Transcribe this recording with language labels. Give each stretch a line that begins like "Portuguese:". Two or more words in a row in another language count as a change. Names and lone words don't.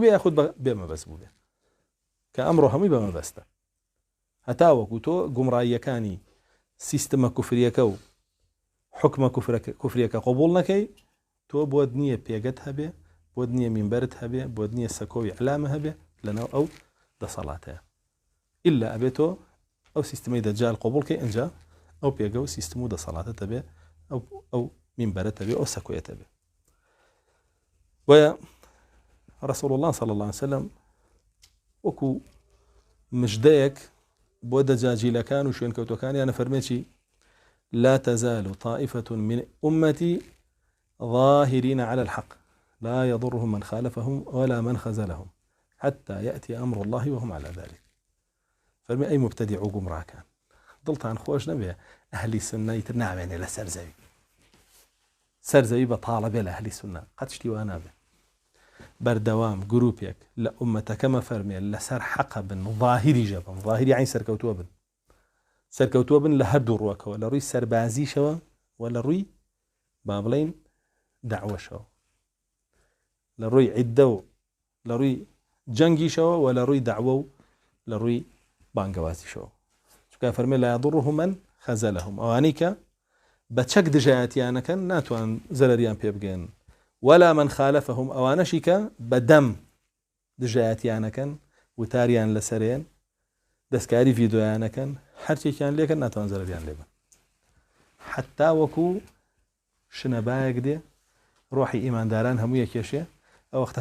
Central Kurdish: یاخود بێمەبەست بوو بێ کە ئەمڕۆ هەمووی بەمەبەستە هەتا وەکو تۆ گومڕاییەکانی سیستمە کوفریەکە و حکمە کوفریەکە قبول نەکەی تۆ بۆت نییە پێگەت هەبێ بۆت نییە مینبەرت هەبێ بۆت نییە سەکۆوی ئەعلامە هەبێ لەناو ئەو دەسەڵاتەیە ئیلا ئەبێت تۆ ئەو سیستمەی دەجال قبولکەی ئەنجا ئەو پێگە و سیستم و دەسەڵاتە هەبێ ئەو مینبەرت هەبێ ئەو سەکۆیەت هەبێ وە
Arabic: رسول الله صلى الله عليه وسلم
Central Kurdish: وەکو مژدەیەک بۆ دەجاجیلەکان و شوێنکەوتەکانیانە فەرمێکی
Arabic: لا تزال طائفة من أمتي ظاهرين على الحق لا يضرهم من خالفهم ولا من خذلهم حتى يأتي أمر الله وهم على ذلك
Central Kurdish: فەرمی ئەی مبتدع و گومڕاکان دڵتان خۆش نەبێ ئەهلی سونە ئیتر نامێنێ لە سەرزەوی بەتاڵە بێ لە ئەهلی سونە قەت شتی وا نابێ بەردەوام گروپێک لە ئومەتەکەمە فەرمێ لەسەر حەقە بن ظاهری ژەبن ظاهری عین سەرکەوتووە بن لە هەردوو ڕووەکەوە لە ڕووی سەربازیشەوە و لە ڕووی با بڵێین داعوەشەوە لە ڕووی عیددە و لە ڕووی جەنگیشەوە و لە ڕووی داعوە و لە ڕووی بانگەوازیشەوە چونکە فەرمێ
Arabic: لا يضرهم من خذلهم
Central Kurdish: ئەوانەی کە بە چەک دژایەتیانەکەن ناتوان زەرەریان پێ بگەن
Arabic: ولا من خالفهم
Central Kurdish: ئەوانەشی کە بەدەم دژایەتیانەکەن وتاریان لەسەرێن دەستکاری ڤیدۆیانەکەن هەرچێکیان لێکن ناتوان زەرەریان لێ بن حتا وەکو شنەبایەک دێ ڕۆحی ئیمانداران هەموو یەکێشێ ئەو وەختە